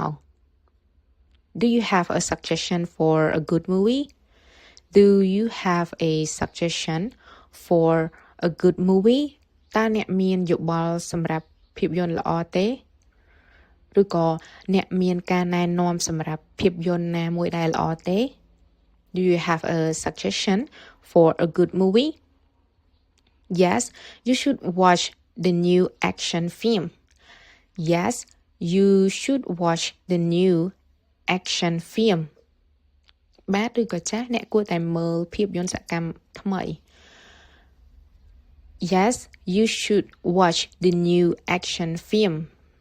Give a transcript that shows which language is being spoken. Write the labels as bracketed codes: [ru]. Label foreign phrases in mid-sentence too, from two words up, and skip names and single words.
[en] Do you have a suggestion for a good movie? Do you have a suggestion for a good movie? [km] តើអ្នកមានយោបល់សម្រាប់ភាពយន្តល្អទេឬក៏អ្នកមានការណែនាំសម្រាប់ភាពយន្តណាមួយដែលល្អទេ [en] Do you have a suggestion for a good movie? Yes, you should watch the new action film. Yes, you should watch the new action film. [km] បាទឬក៏ចាស់អ្នកគួរតែមើលភាពយន្តសកម្មថ្មី [en] Yes, you should watch the new action film.